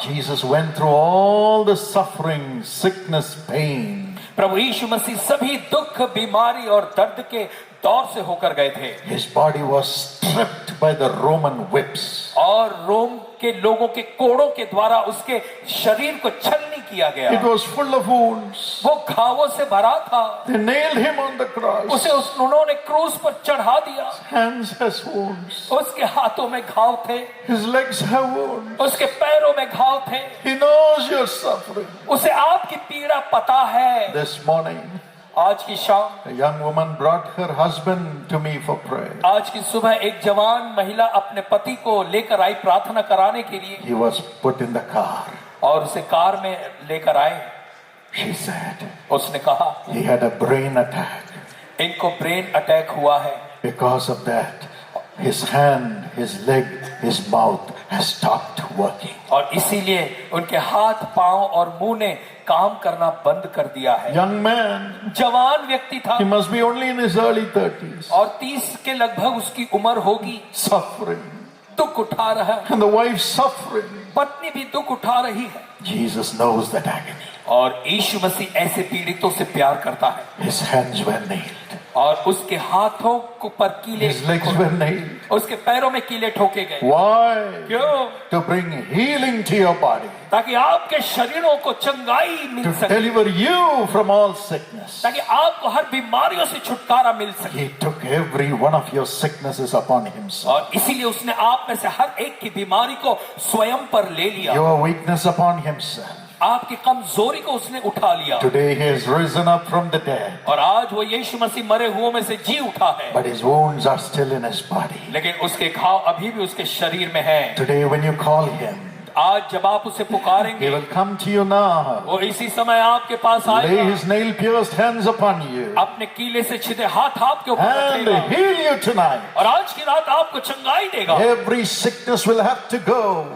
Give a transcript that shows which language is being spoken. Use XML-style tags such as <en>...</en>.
<en>Jesus went through all the suffering, sickness, pain.</en> <hi>प्रभु यीशु मसीह सभी दुख, बीमारी और दर्द के दौर से होकर गए थे।</hi> <en>His body was stripped by the Roman whips.</en> <hi>और रोम के लोगों के कोड़ों के द्वारा उसके शरीर को छलनी किया गया।</hi> <en>It was full of wounds.</en> <hi>वो घावों से भरा था।</hi> <en>They nailed Him on the cross.</en> <hi>उसे उन्होंने क्रूस पर चढ़ा दिया।</hi> <en>Hands has wounds.</en> <hi>उसके हाथों में घाव थे।</hi> <en>His legs have wounds.</en> <hi>उसके पैरों में घाव थे।</hi> <en>He knows your suffering.</en> <hi>उसे आपकी पीड़ा पता है।</hi> <en>This morning,</en> <hi>आज की शाम,</hi> <en>a young woman brought her husband to me for prayer.</en> <hi>आज की सुबह एक जवान महिला अपने पति को लेकर आई प्रार्थना कराने के लिए।</hi> <en>He was put in the car.</en> <hi>और उसे कार में लेकर आए।</hi> <en>She said</en> <hi>उसने कहा,</hi> <en>he had a brain attack.</en> <hi>इनको ब्रेन अटैक हुआ है।</hi> <en>Because of that, his hand, his leg, his mouth has stopped working.</en> <hi>और इसीलिए उनके हाथ, पांव और मुंह ने काम करना बंद कर दिया है।</hi> <en>Young man,</en> <hi>जवान व्यक्ति था।</hi> <en>he must be only in his early 30s.</en> <hi>और 30 के लगभग उसकी उम्र होगी।</hi> <en>Suffering.</en> <hi>दुख उठा रहा है।</hi> <en>And the wife suffering.</en> <hi>पत्नी भी दुख उठा रही है।</hi> <en>Jesus knows that agony.</en> <hi>और यीशु मसीह ऐसे पीड़ितों से प्यार करता है।</hi> <en>His hands were nailed.</en> <hi>और उसके हाथों को पर कीले,</hi> <en>His legs were nailed.</en> <hi>उसके पैरों में कीले ठोके गए।</hi> <en>Why?</en> <hi>क्यों?</hi> <en>To bring healing to your body.</en> <hi>ताकि आपके शरीरों को चंगाई मिल</hi> <en>To</en> <hi>सके,</hi> <en>deliver you from all sickness.</en> <hi>ताकि आपको हर बीमारियों से छुटकारा मिल सके।</hi> <en>He took every one of your sicknesses upon Himself.</en> <hi>और इसीलिए उसने आप में से हर एक की बीमारी को स्वयं पर ले लिया।</hi> <en>Your weakness upon Himself.</en> <hi>आपकी कमजोरी को उसने उठा लिया।</hi> <en>Today He has risen up from the dead.</en> <hi>और आज वो यीशु मसीह मरे हुओं में से जी उठा है।</hi> <en>But His wounds are still in His body.</en> <hi>लेकिन उसके घाव अभी भी उसके शरीर में हैं।</hi> <en>Today when you call Him,</en> <hi>आज जब आप उसे</hi> <en>He</en> <hi>पुकारेंगे,</hi> <en>will come to you now.</en> <hi>वो इसी समय आपके पास</hi> <en>Lay</en> <hi>आएगा।</hi> <en>His nail-pierced hands upon you.</en> <hi>अपने कीले से छिदे हाथ आपके ऊपर</hi> <en>And</en> <hi>रखेगा।</hi> <en>heal you tonight.</en> <hi>और आज की रात आपको चंगाई देगा।</hi> <en>Every sickness will have to go.</en>